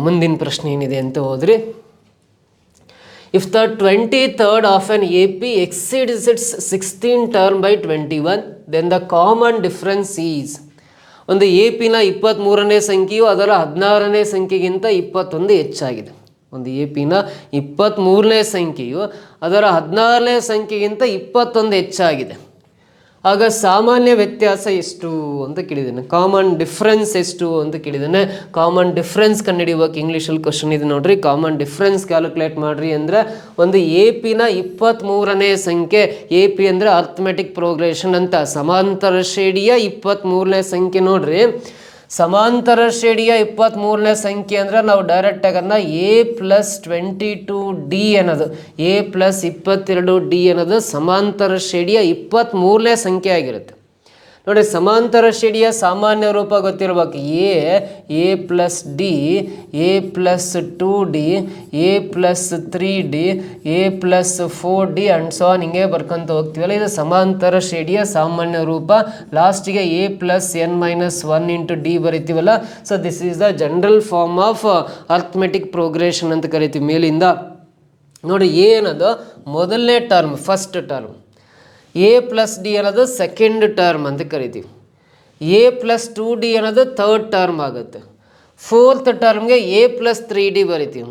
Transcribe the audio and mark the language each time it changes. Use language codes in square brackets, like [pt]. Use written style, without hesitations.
[kn] ಮುಂದಿನ ಪ್ರಶ್ನೆ ಏನಿದೆ ಅಂತ ಹೋದ್ರಿ, [en] If the 23rd of an AP exceeds its 16th term by 21, then the common difference is. [kn] ಒಂದು AP ನ 23ನೇ ಸಂಖ್ಯೆಯು ಅದರ 16ನೇ ಸಂಖ್ಯೆಗಿಂತ 21 ಹೆಚ್ಚಾಗಿದೆ. ಒಂದು AP ನ 23ನೇ ಸಂಖ್ಯೆಯು ಅದರ 16ನೇ ಸಂಖ್ಯೆಗಿಂತ 21 ಹೆಚ್ಚಾಗಿದೆ. ಆಗ ಸಾಮಾನ್ಯ ವ್ಯತ್ಯಾಸ ಎಷ್ಟು ಅಂತ ಕೇಳಿದ್ದೇನೆ. ಕಾಮನ್ ಡಿಫ್ರೆನ್ಸ್ ಎಷ್ಟು ಅಂತ ಕೇಳಿದ್ದೇನೆ. ಕಾಮನ್ ಡಿಫ್ರೆನ್ಸ್ ಕಂಡುಹಿಡಿಯುವಾಗ ಇಂಗ್ಲೀಷಲ್ಲಿ ಕ್ವಶನ್ ಇದೆ ನೋಡ್ರಿ. ಕಾಮನ್ ಡಿಫ್ರೆನ್ಸ್ ಕ್ಯಾಲ್ಕುಲೇಟ್ ಮಾಡ್ರಿ ಅಂದರೆ, ಒಂದು AP ನ 23ನೇ ಸಂಖ್ಯೆ, AP ಅಂದರೆ ಅರ್ಥಮೆಟಿಕ್ ಪ್ರೋಗ್ರೆಷನ್ ಅಂತ, ಸಮಾಂತರ ಶ್ರೇಣಿಯ 23ನೇ ಸಂಖ್ಯೆ ನೋಡ್ರಿ. ಸಮಾಂತರ ಶ್ರೇಣಿಯ 23ನೇ ಸಂಖ್ಯೆ ಅಂದರೆ ನಾವು ಡೈರೆಕ್ಟಾಗಿ ಅದನ್ನ A + 22D ಅನ್ನೋದು, A + 22D ಅನ್ನೋದು ಸಮಾಂತರ ಶ್ರೇಣಿಯ 23ನೇ ಸಂಖ್ಯೆ ಆಗಿರುತ್ತೆ. ನೋಡಿ, ಸಮಾಂತರ ಶ್ರೇಣಿಯ ಸಾಮಾನ್ಯ ರೂಪ ಗೊತ್ತಿರಬೇಕು. A + D, A + 2D, A + 3D, A + 4D [en] and so on [kn] ಹಿಂಗೆ ಬರ್ಕೊಂತ ಹೋಗ್ತೀವಲ್ಲ, ಇದು ಸಮಾಂತರ ಶ್ರೇಣಿಯ ಸಾಮಾನ್ಯ ರೂಪ. ಲಾಸ್ಟಿಗೆ A + n - 1 × D ಬರಿತೀವಲ್ಲ. [en] so this is the general form of arithmetic progression [kn] ಅಂತ ಕರಿತೀವಿ ಮೇಲಿಂದ. ನೋಡಿ, A ಅನ್ನೋದು ಮೊದಲನೇ term, first term. A + D ಅನ್ನೋದು ಸೆಕೆಂಡ್ ಟರ್ಮ್ ಅಂತ ಕರಿತೀವಿ. A + 2D ಅನ್ನೋದು ಥರ್ಡ್ ಟರ್ಮ್ ಆಗುತ್ತೆ. ಫೋರ್ತ್ ಟರ್ಮ್ಗೆ A + 3D ಬರಿತೀವಿ.